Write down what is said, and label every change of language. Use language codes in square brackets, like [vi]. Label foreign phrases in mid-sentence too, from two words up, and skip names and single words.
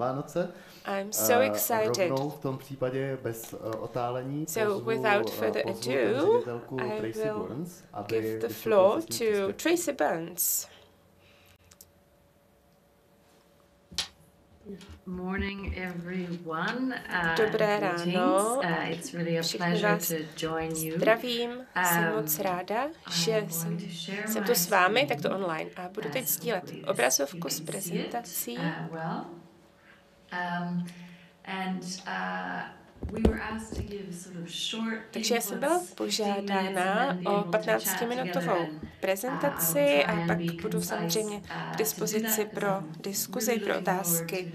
[en] I'm so excited. So without further ado, I will give the floor to Tracy Burns. Morning, everyone. [cs] Dobré ráno. [en] It's really a pleasure to join you. [cs] Zdravím, jsem moc ráda, že jsem tu s vámi, takto online, a budu teď sdílet obrazovku s prezentací. Takže já jsem byla požádána o 15-minutovou prezentaci a pak budu samozřejmě k dispozici pro diskuzi, pro otázky.